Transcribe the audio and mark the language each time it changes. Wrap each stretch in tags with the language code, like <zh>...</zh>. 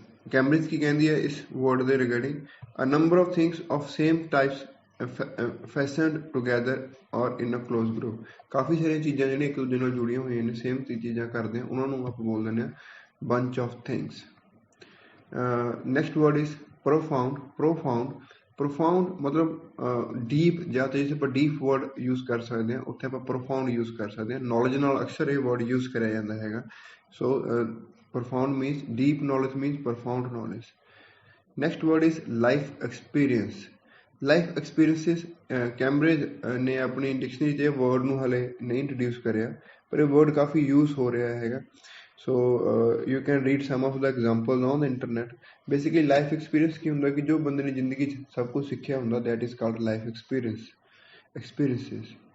<pa>Cambridge ਕੀ ਕਹਿੰਦੀ ਹੈ ਇਸ word ਦੇ</pa> <en>regarding a number of things of same types fastened together or in a close group.</en> <pa>ਕਾਫੀ ਸਾਰੀਆਂ ਚੀਜ਼ਾਂ ਜਿਹੜੀਆਂ ਇੱਕ ਦੂਜੇ ਨਾਲ ਜੁੜੀਆਂ ਹੋਈਆਂ ਨੇ, ਸੇਮ ਚੀਜ਼ਾਂ ਕਰਦੇ ਆ, ਉਹਨਾਂ ਨੂੰ ਆਪਾਂ ਬੋਲ ਦਿੰਦੇ ਹਾਂ</pa> <en>bunch of things. Next word is profound.</en> <pa>Profound ਮਤਲਬ ਡੀਪ, ਜਾਂ ਤਾਂ ਜੇ ਆਪਾਂ ਡੀਪ ਵਰਡ ਯੂਜ਼ ਕਰ ਸਕਦੇ ਹਾਂ, ਉੱਥੇ ਆਪਾਂ ਪ੍ਰੋਫਾਊਂਡ ਯੂਜ਼ ਕਰ ਸਕਦੇ ਹਾਂ. ਨੌਲੇਜ ਨਾਲ ਅਕਸਰ ਇਹ ਵਰਡ ਯੂਜ਼ ਕਰਿਆ ਜਾਂਦਾ ਹੈਗਾ.</pa> <en>So profound means deep knowledge, means profound knowledge. Next word is life experience.</en> <pa>Life experiences Cambridge ਨੇ ਆਪਣੀ ਡਿਕਸ਼ਨਰੀ 'ਚ ਇਹ ਵਰਡ ਨੂੰ ਹਲੇ ਨਹੀਂ ਇੰਟਰੋਡਿਊਸ ਕਰਿਆ, ਪਰ ਇਹ ਵਰਡ ਕਾਫੀ ਯੂਜ਼ ਹੋ ਰਿਹਾ ਹੈਗਾ.</pa> <en>So you can read some of the examples on the internet. Basically life experience</en> <pa>ਕੀ ਹੁੰਦਾ ਕਿ ਜੋ ਬੰਦੇ ਨੇ ਜ਼ਿੰਦਗੀ 'ਚ ਸਭ ਕੁਝ ਸਿੱਖਿਆ ਹੁੰਦਾ,</pa> <en>that is called life experiences.</en>